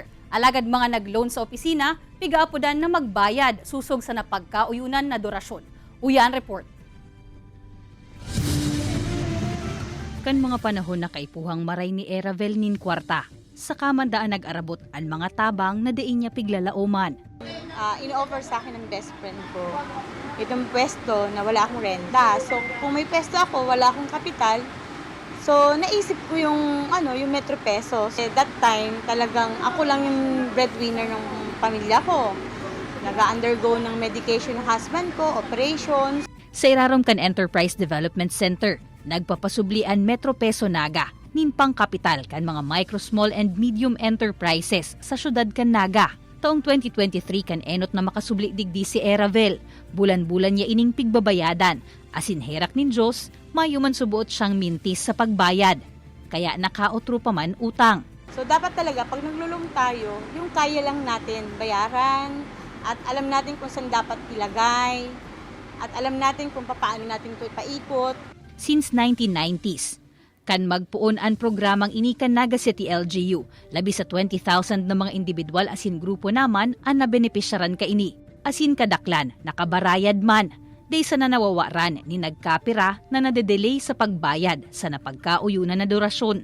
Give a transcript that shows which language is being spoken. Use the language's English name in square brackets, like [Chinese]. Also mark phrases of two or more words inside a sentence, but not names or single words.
[Bikol] Alagad mga nag-loan sa opisina, pigaapodan na magbayad susog sa napagkauyunan na durasyon. Uyan report. Kan mga panahon na kaipuhang maray ni Eravel nin kwarta, sa kamandaan nag-arabot ang mga tabang na diin niya piglalauman. [Filipino] in-offer sa akin ng [English] best friend [Filipino] ko itong pwesto na wala akong renta. So, kung may pwesto ako, wala akong kapital, so naisip ko yung Metro Pesos. [English] That time, [Filipino] talagang ako lang yung breadwinner ng pamilya ko. Nag-undergo ng medication ng husband ko, operations. [Bikol] Sa Iraromcan Enterprise Development Center, nagpapasublian Metro Peso Naga, nimpang kapital kan mga [English] micro, small and medium enterprises [Bikol] sa syudad kan Naga. Taong 2023 kan enot na makasubli digdi si Eravel. Bulan-bulan niya ining pigbabayadan. Asin herak nin Diyos, mayuman subuot siyang mintis sa pagbayad. [Filipino] Kaya nakaotro pa man utang. So dapat talaga pag naglulong tayo, yung kaya lang natin bayaran at alam natin kung saan dapat ilagay at alam natin kung paano natin ito ipaikot. [Bikol] Since 1990s, kan magpuon ang programang inikan Naga City LGU, labi sa 20,000 na mga individual asin grupo naman ang nabenepisyaran kaini. Asin kadaklan, nakabarayad man, day sa nanawawaran ni nagkapira na nadedelay sa pagbayad sa napagkauyunan na durasyon.